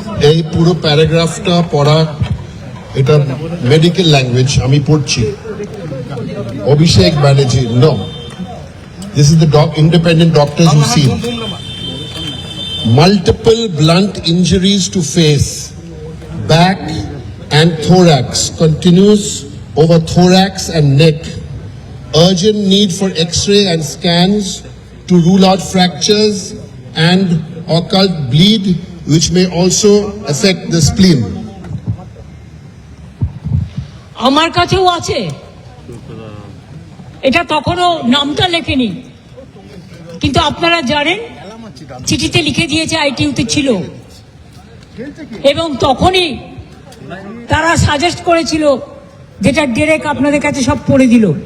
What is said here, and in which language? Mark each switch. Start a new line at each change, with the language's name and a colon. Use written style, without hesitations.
Bangla: এই পুরো প্যারাগ্রাফটা পড়া, এটা মেডিকেল ল্যাঙ্গুয়েজ, আমি পড়ছি।
English: Abhishek Banerjee, no, this is the independent doctors who see multiple blunt injuries to face, back and thorax, continuous over thorax and neck, urgent need for x-ray and scans to rule out fractures and occult bleed which may also affect the spleen.
Bangla: আমার কাছেও আছে, এটা তখনও নামটা লেখেনি, কিন্তু আপনারা জানেন চিঠিতে লিখে দিয়েছে আইটিইউতে ছিল, এবং তখনই তারা সাজেস্ট করেছিল, যেটা ডিরেক্ট আপনাদের কাছে সব পড়ে দিল।